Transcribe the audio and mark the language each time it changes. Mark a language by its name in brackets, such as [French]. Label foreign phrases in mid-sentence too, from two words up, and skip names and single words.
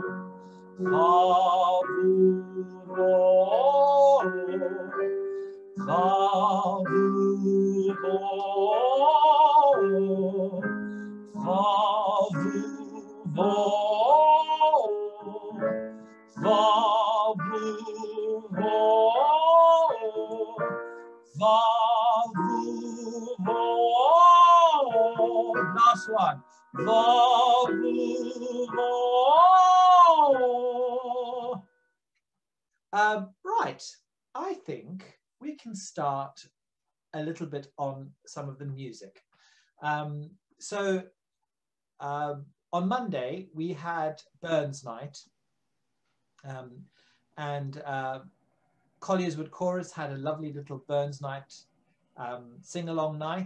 [English] Fa, fu, fo. Fa, fu, fo. Fa, fu, fo. Fa, fu, fo. Va, vu, vo. Last one. Va, vu, vo. Right. I think we can start a little bit on some of the music. On Monday, we had Burns Night. Collier's Wood Chorus had a lovely little Burns Night sing-along night.